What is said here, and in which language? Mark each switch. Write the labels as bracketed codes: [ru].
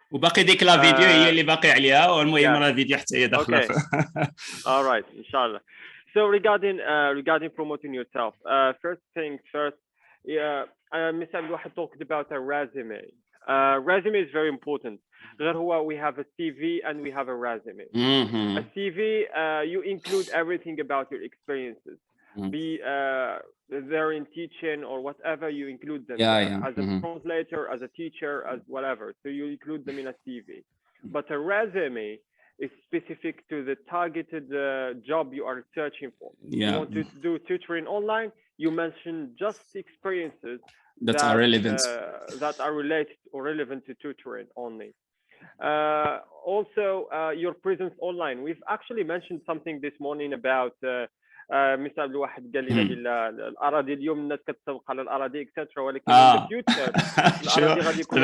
[ar] وباقي ديك لا فيديو هي اللي باقي عليها والمهم راه الفيديو حتى هي داخله. [en] All right, inshallah. So regarding promoting yourself, first things first, Mr. Abdelouahed talked about a resume. Resume is very important. We have a CV and we have a resume. A CV, you include everything about your experiences. Be they're in teaching or whatever, you include them as a translator, as a teacher, as whatever. So you include them in a CV. But a resume is specific to the targeted job you are searching for. You want to do tutoring online, you mention just experiences that are relevant, that are related or relevant to tutoring only. Also, your presence online. We've actually mentioned something this morning about Mr. [ar] Abdelouahed قال لنا الأراضي اليوم الناس كتسوق على الأراضي اكسترا ولكن [en] in the future [ar] الأراضي غادي يكون